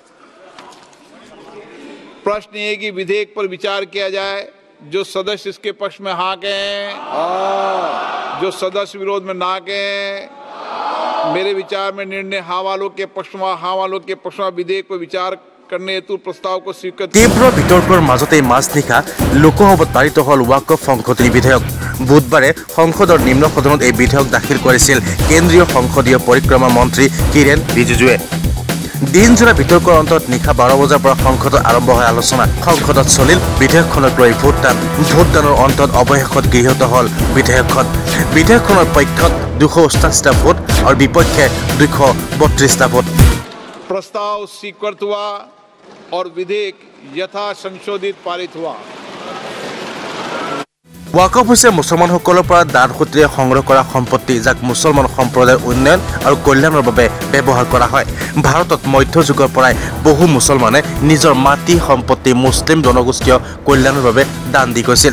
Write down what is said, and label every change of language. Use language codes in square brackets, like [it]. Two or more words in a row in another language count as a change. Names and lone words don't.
[hi] प्रश्न ये कि विधेयक पर विचार किया जाए। जो सदस्य इसके पक्ष में हाँ कहें, जो सदस्य विरोध में ना कहें। मेरे विचार में निर्णय हाँ वालों के पक्ष में, हाँ वालों के पक्ष में विधेयक पर विचार करने हेतु प्रस्ताव को स्वीकृत। [as] तीव्र वितर्কৰ মাজতে মাজনিশা লোকসভাত পাৰিত হল ৱাকফ সংশোধনী বিধেয়ক। বুধবাৰে সংসদৰ নিম্ন সদনত এই বিধেয়ক দাখিল কৰিছিল কেন্দ্ৰীয় সংসদীয় পৰিক্ৰমা মন্ত্ৰী কিৰেণ ৰিজিজুৱে। দিনজোৰা বিতৰ্কৰ অন্তত নিশা 12 বজাৰ পৰা সংসদত আৰম্ভ হয় আলোচনা। সংসদত চলিল বিধেয়কখনক লৈ ভোটদান। ভোটদানৰ অন্তত অৱশেষত গৃহীত হল বিধেয়কখন। বিধেয়কখনৰ পক্ষত 288টা ভোট আৰু বিপক্ষে 232টা ভোট। [hi] प्रस्ताव स्वीकृत हुआ और विधेयक यथा संशोधित पारित हुआ। [as] ৱাকফ হৈছে মুছলমানসকলৰ পৰা দান সূত্ৰে সংগ্ৰহ কৰা সম্পত্তি, যাক মুছলমান সম্প্ৰদায়ৰ উন্নয়ন আৰু কল্যাণৰ বাবে ব্যৱহাৰ কৰা হয়। ভাৰতত মধ্যযুগৰ পৰাই বহু মুছলমানে নিজৰ মাটি সম্পত্তি মুছলিম জনগোষ্ঠীয় কল্যাণৰ বাবে দান দি গৈছিল।